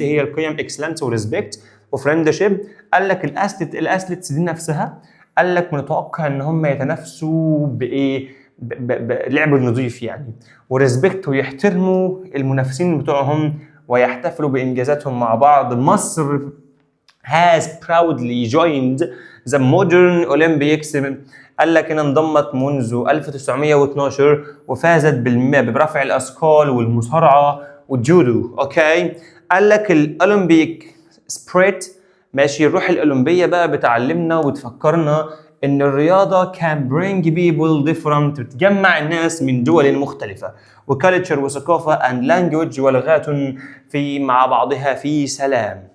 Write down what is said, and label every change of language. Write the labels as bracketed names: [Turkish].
[Arabic] ايه هي القيم؟ excellence وريسبكت وفريندشيب. قال لك الاثليتس دي نفسها، قال لك متوقع ان هم يتنافسوا بايه؟ بلعب نظيف يعني، وريسبكت ويحترموا المنافسين بتوعهم ويحتفلوا بانجازاتهم مع بعض. [English] مصر has proudly joined the modern Olympics. [Arabic] قال لك انها انضمت منذ 1912 وفازت برفع الاثقال والمصارعه والجودو. اوكي قال لك الاولمبيك سبريت ماشي، الروح الاولمبيه بقى بتعلمنا وبتفكرنا ان الرياضه [English] can bring people different، [Arabic] بتجمع الناس من دول مختلفه وكالتشر وثقافه [English] and language [Arabic] ولغات في مع بعضها في سلام.